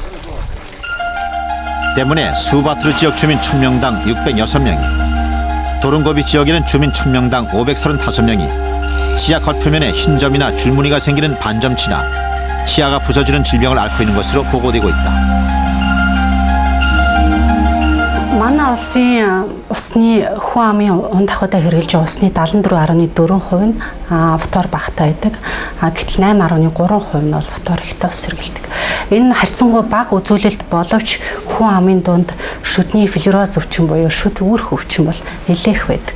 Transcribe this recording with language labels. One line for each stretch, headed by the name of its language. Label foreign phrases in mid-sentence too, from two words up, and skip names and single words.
Korean: 때문에 스바트르 지역 주민 1000명당 606명이, 도른고비 지역에는 주민 1000명당 535명이 치아 겉표면에 흰점이나 줄무늬가 생기는 반점치나 치아가 부서지는 질병을 앓고 있는 것으로 보고되고 있다.
Mongolian: Манай улсын усны хүн амын ундахуудаа хэрэгжилж байгаа усны 74.4% нь фтор багтай байдаг. Гэтэл 8.3% нь бол фтор ихтэй ус сэргэлдэг. Энэ харьцангуй бага үзүүлэлт боловч хүн амын дунд шүдний флюороз өвчин буюу шүд үүрэх өвчин бол нэлээх байдаг.